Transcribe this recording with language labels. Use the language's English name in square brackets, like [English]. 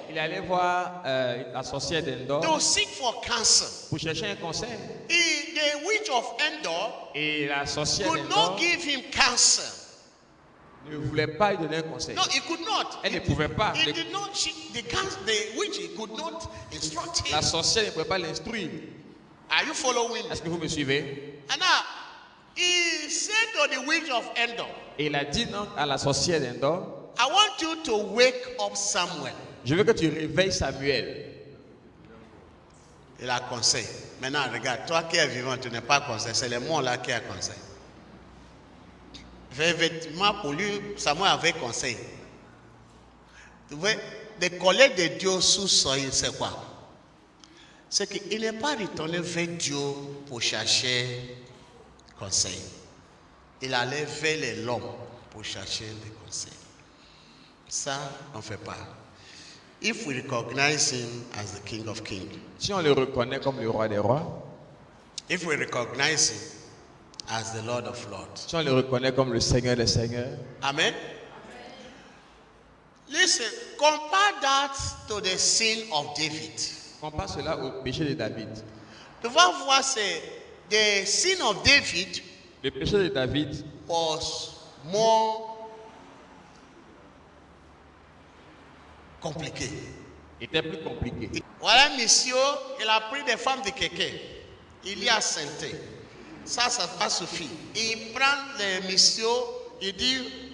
[French] Il allait voir la sorcière d'Endor. [English] To seek for counsel. [French] Pour chercher un conseil. [English] The witch of Endor [French] Et la sorcière [English] could [French] d'Endor [English] not give him counsel. [French] ne voulait pas lui donner un conseil. [English] No, he could not. [French] Elle ne pouvait pas. [English] He did not. The witch could not instruct him. [French] La sorcière ne pouvait pas l'instruire. [English] Are you following? [French] Est-ce que vous me suivez? [English] And now, he said to the witch of Endor, [French] Et il a dit donc à la sorcière d'Endor, [English] I want you to wake up Samuel. [French] je veux que tu réveilles Samuel. Il a conseil. Maintenant, regarde, toi qui es vivant, tu n'es pas conseil. C'est le monde là qui a conseil. Effectivement, pour lui, Samuel avait conseil. Tu vois, les collègues de Dieu sous Saül, c'est quoi? C'est qu'il n'est pas retourné vers Dieu pour chercher conseil. Il allait vers l'homme pour chercher les conseils. Ça, on ne fait pas. [English] If we recognize him as the King of Kings, [French] Si on le reconnaît comme le roi des rois, [English] if we recognize him as the Lord of Lords, [French] si on le reconnaît comme le Seigneur des Seigneurs, Amen. [English] Listen, compare that to the sin of David. [French] compare cela au péché de David. Tu vas voir, c'est [English] the sin of David [French] Le péché de David [English] was more compliqué. [French] était plus compliqué. Voilà, monsieur, il a pris des femmes de quelqu'un. Il y a sainté. Ça pas suffit. Il prend les messieurs, il dit,